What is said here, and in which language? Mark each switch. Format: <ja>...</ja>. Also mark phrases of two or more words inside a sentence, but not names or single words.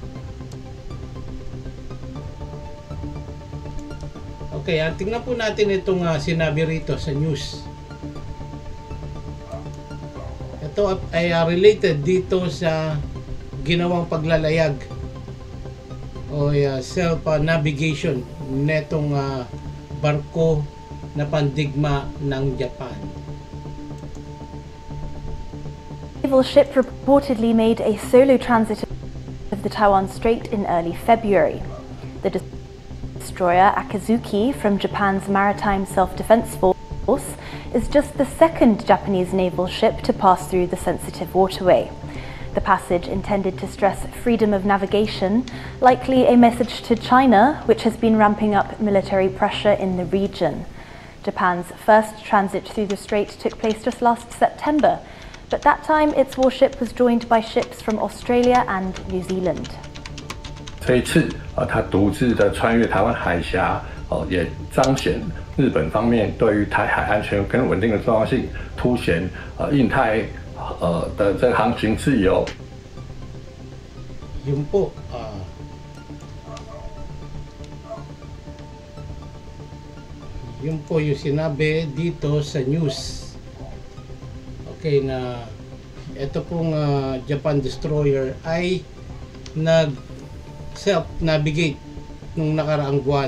<tl>Okay, tingnan po natin itong sinabi rito sa news. Ito ay related dito sa ginawang paglalayag o self-navigation netong barko na pandigma ng Japan.</tl> <en>Naval ship reportedly made a solo transit of the Taiwan Strait in early February. The destroyer Akizuki from Japan's Maritime Self-Defense Force is just the second Japanese naval ship to pass through the sensitive waterway. The passage, intended to stress freedom of navigation, likely a message to China, which has been ramping up military pressure in the region. Japan's first transit through the strait took place just last September, but that time its warship was joined by ships from Australia and New Zealand.</en> <zh>这一次，它独自的穿越台湾海峡，也彰显日本方面对于台海安全跟稳定的重要性，凸显印太的这个航行自由。</zh> <tl>Yun po, yun po yung sinabi dito sa news. Okay, na ito pong Japan destroyer ay nag self-navigate nung nakaraang buwan.</tl>